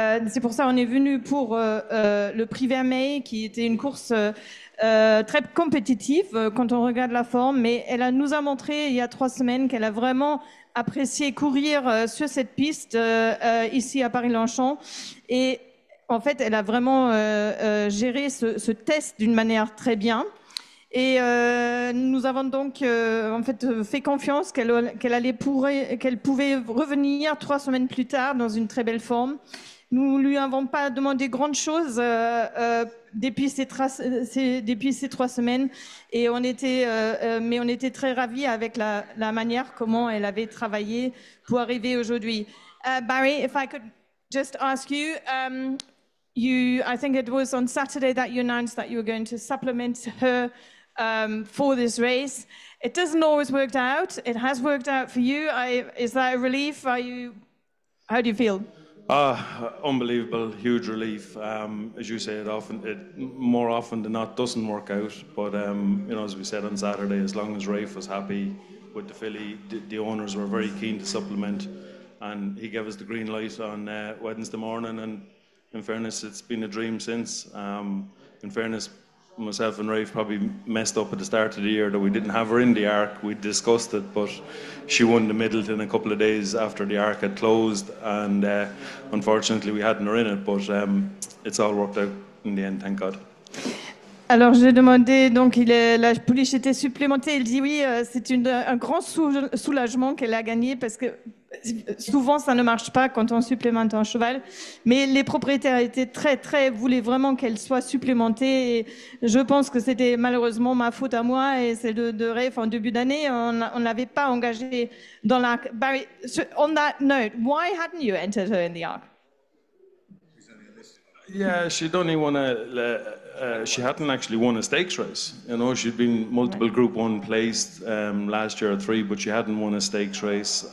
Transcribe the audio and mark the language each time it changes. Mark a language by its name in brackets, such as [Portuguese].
[French] C'est pour ça on est venu pour le Prix Vermeil qui était une course très compétitive quand on regarde la forme, mais nous a montré il y a 3 semaines qu'elle a vraiment apprécié courir sur cette piste ici à Paris-Longchamp, et en fait elle a vraiment géré ce test d'une manière très bien, et nous avons donc en fait fait confiance qu'elle pouvait revenir 3 semaines plus tard dans une très belle forme. Nous lui avons pas demandé grande chose depuis ces 3 semaines, et mais on était très ravis avec la manière comment elle avait travaillé pour arriver aujourd'hui. [English] Barry, if I could just ask you, I think it was on Saturday that you announced that you were going to supplement her for this race. It doesn't always work out. It has worked out for you. Is that a relief? How do you feel? Unbelievable, huge relief. As you say, more often than not doesn't work out. But you know, as we said on Saturday, as long as Rafe was happy with the filly, the owners were very keen to supplement, and he gave us the green light on Wednesday morning. And in fairness, it's been a dream since. In fairness, myself and Rafe probably messed up at the start of the year that we didn't have her in the Arc. We discussed it, but she won the Middleton a couple of days after the Arc had closed, and unfortunately we hadn't her in it, but it's all worked out in the end, thank God. [French] Alors j'ai demandé, donc la pouliche était supplémentée, il dit oui, c'est un grand soulagement qu'elle a gagné, parce que souvent ça ne marche pas quand on supplémente un cheval, mais les propriétaires voulaient vraiment qu'elle soit supplémentée, et je pense que c'était malheureusement ma faute à moi et celle de Rafe en début d'année. On ne l'avait pas engagée dans l'Arc. [English] Barry, on that note, why hadn't you entered her in the Arc? Yeah, she hadn't actually won a stakes race. You know, she'd been multiple Group 1 placed last year at 3, but she hadn't won a stakes race.